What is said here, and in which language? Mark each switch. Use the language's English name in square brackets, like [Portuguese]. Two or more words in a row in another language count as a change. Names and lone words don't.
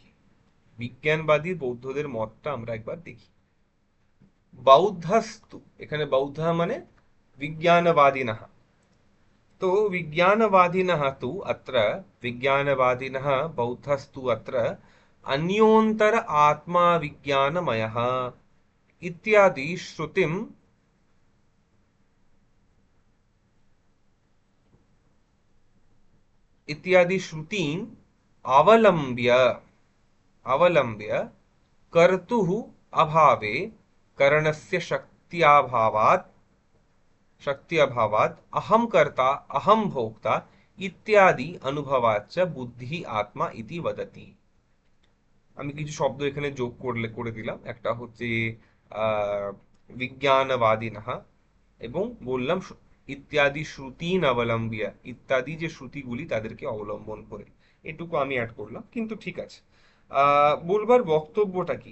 [Bangla] বিজ্ঞানবাদী বৌদ্ধদের মতটা আমরা একবার দেখি। বৌদ্ধস্তু, এখানে বৌদ্ধ মানে विज्ञानवादिनः। [Sanskrit] तो विज्ञानवादिनः तु अत्र विज्ञानवादिनः बौद्धस्तु अत्र अन्योन्तर आत्मा विज्ञानमयः इत्यादि श्रुतिम् इत्यादि श्रुतीम् अवलम्ब्य अवलम्ब्य कर्तुः अभावे करणस्य शक्ति अभावात् अहम कर्ता अहम भोक्ता इत्यादि अनुभवाच्च बुद्धि आत्मा इति वदति। [Bangla] আমি কিছু শব্দ এখানে যোগ করে দিলাম। একটা হচ্ছে আহ বিজ্ঞানবাদিনহা, এবং বললাম [Sanskrit] ইত্যাদি শ্রুতিন অবলম্বিয়া, [Bangla] ইত্যাদি যে শ্রুতিগুলি তাদেরকে অবলম্বন করে। এটুকু আমি অ্যাড করলাম, কিন্তু ঠিক আছে। বলবার বক্তব্যটা কি?